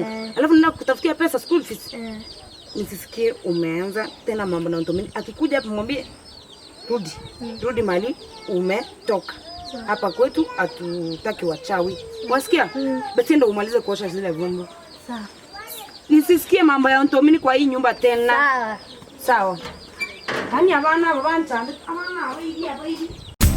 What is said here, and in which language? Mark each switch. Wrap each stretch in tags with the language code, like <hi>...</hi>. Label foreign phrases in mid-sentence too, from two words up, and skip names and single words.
<sw>Alafu nenda kutafutia pesa</sw> <en>school fees.</en> <sw>Nisisikie umeanza tena mambo na Ntomini. Akikuja hapa mwambie rudi. Rudi mali umetoka. Hapa kwetu hatutaki wachawi. Wasikia? Basi ndio umalize kuosha zile vyombo. Sawa. Nisisikie mambo ya Ntomini kwa hii nyumba tena. Sawa. Sawa. Hani abana babanta. Abana wewe hapa hivi.</sw>